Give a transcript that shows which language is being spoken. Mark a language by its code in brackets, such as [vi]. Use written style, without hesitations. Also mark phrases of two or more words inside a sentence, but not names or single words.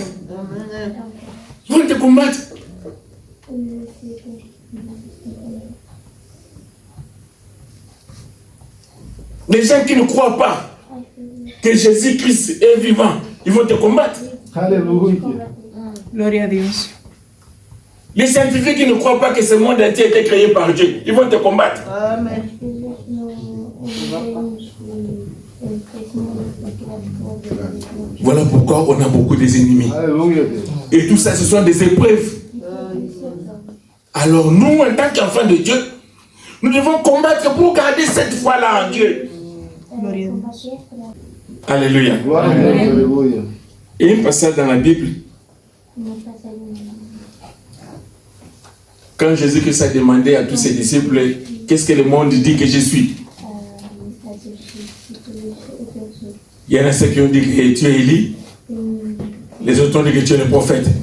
[fr] Ils vont te combattre. Les gens qui ne croient pas que Jésus-Christ est vivant, ils vont te combattre. Alléluia. [pt] Glória a Deus. [fr] Les scientifiques qui ne croient pas que ce monde entier a été créé par Dieu, ils vont te combattre. Voilà pourquoi on a beaucoup d'ennemis. Alléluia. Et tout ça, ce sont des épreuves. Alors nous, en tant qu'enfants de Dieu, nous devons combattre pour garder cette foi-là en Dieu. [pt] Glória a Deus. [fr] Alléluia. [pt] Glória a Deus. [fr] Alléluia. Et un passage dans la Bible, quand Jésus-Christ a demandé à tous ses disciples, qu'est-ce que le monde dit que je suis? Il y en a ceux qui ont dit que tu es Élie, les autres ont dit que tu es le prophète.